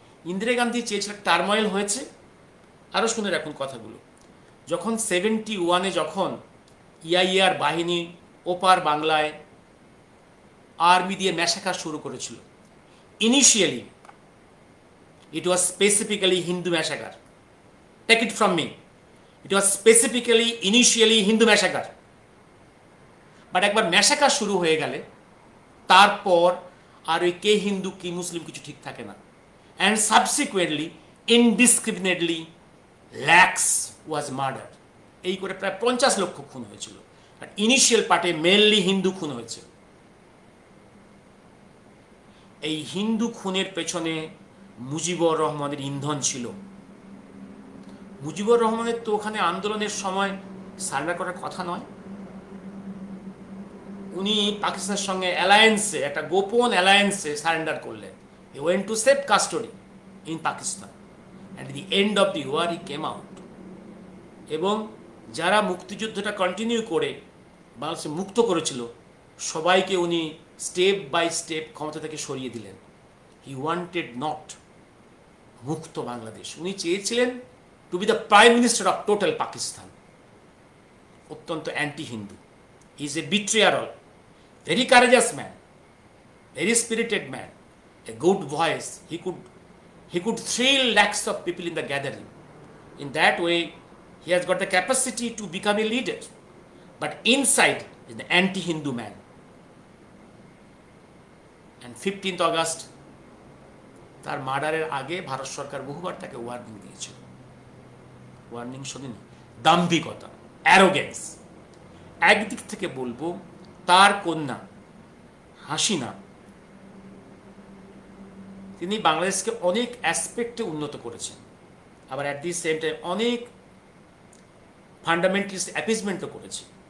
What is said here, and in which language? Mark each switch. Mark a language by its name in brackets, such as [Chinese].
[Bangla] ইন্দিরা গান্ধী চেয়েছিলেন, টার্ময়েল হয়েছে। আরও শুনে রাখুন কথাগুলো। যখন 71-এ যখন ইআইএআর বাহিনী ওপার বাংলায় আর্মি দিয়ে ম্যাসাকার শুরু করেছিল, [English] Initially it was specifically Hindu massacre. Take it from me. It was specifically initially Hindu massacre. [Bangla] But একবার ম্যাসাকার শুরু হয়ে গেলে তারপর আর ওই কে হিন্দু কি মুসলিম কিছু ঠিক থাকে না। [English] And subsequently indiscriminately lakhs was murdered. [Bangla] এই করে প্রায় 50 লক্ষ খুন হয়েছিল। আর ইনিশিয়াল পার্টে মেনলি হিন্দু খুন হয়েছে। এই হিন্দু খুনের পেছনে মুজিবুর রহমানের ইন্ধন ছিল। মুজিবুর রহমানের তো ওখানে আন্দোলনের সময় সারেন্ডার করার কথা নয়। উনি পাকিস্তানের সঙ্গে অ্যালায়েন্সে, একটা গোপন অ্যালায়েন্সে সারেন্ডার করলেন। [English] He went to safe custody in Pakistan and the end of the war he came out. [Bangla] এবং যারা মুক্তিযুদ্ধটা কন্টিনিউ করে বাংলাদেশে মুক্ত করেছিল সবাইকে উনি স্টেপ বাই স্টেপ ক্ষমতা থেকে সরিয়ে দিলেন। [English] He wanted not মুক্ত বাংলাদেশ। [Bangla] উনি চেয়েছিলেন [English] To be the prime minister of total Pakistan. অত্যন্ত anti Hindu. He is a betrayal, very courageous man, very spirited man, a good voice. He could thrill lakhs of people in the gathering. In that way, he has got the capacity to become a leader. But inside is an anti-Hindu man. [Bangla] And 15th August, তার মার্ডারের আগে ভারত সরকার বহুবার তাকে warning দিয়েছিল। Warning শোনেনি। দাম্ভিকতা, arrogance. একদিক থেকে বলবো তার কন্যা হাসিনা, তিনি বাংলাদেশকে অনেক অ্যাসপেক্টে উন্নত করেছেন, আবার অ্যাট দি সেম টাইম অনেক ফান্ডামেন্টালিস্ট অ্যাপিজমেন্টও করেছে।